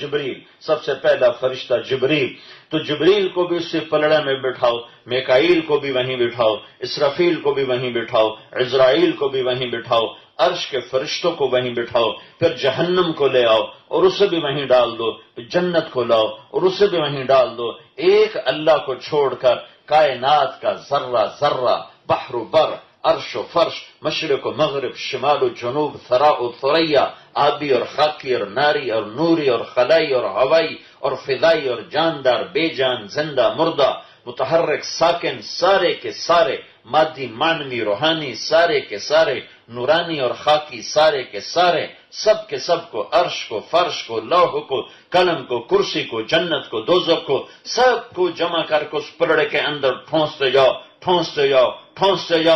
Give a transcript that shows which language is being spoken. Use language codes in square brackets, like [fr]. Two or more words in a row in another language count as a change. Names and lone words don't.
[ur] جبریل سب سے پہلا فرشتہ جبریل. تو جبریل کو بھی اسی پلڑے میں بٹھاؤ، میکائیل کو بھی وہیں بٹھاؤ، اسرافیل کو بھی وہیں بٹھاؤ، عزرائیل کو بھی وہیں بٹھاؤ، عرش کے فرشتوں کو وہیں بٹھاؤ. پھر جہنم کو لے آؤ اور اسے بھی وہیں ڈال دو. پھر جنت کو لاؤ اور اسے بھی وہیں ڈال دو. ایک اللہ کو چھوڑ کر کائنات کا ذرہ ذرہ، بحر و بر، عرش و فرش، مشرق و مغرب، شمال و جنوب، ثرا و ثریا، آبی اور خاکی اور ناری اور نوری اور خلائی اور ہوائی اور فضائی اور جاندار، بے جان، زندہ، مردہ، متحرک، ساکن، سارے کے سارے، مادی، معنوی، روحانی، سارے کے سارے، نورانی اور خاکی، سارے کے سارے، سب کے سب کو، عرش کو، فرش کو، لوح کو، قلم کو، کرسی کو، جنت کو، دوزخ کو، سب کو جمع کر کے اس پلڑے کے اندر ٹھونستے جاؤ، ٹھونستے جاؤ، ٹھونستے جاؤ.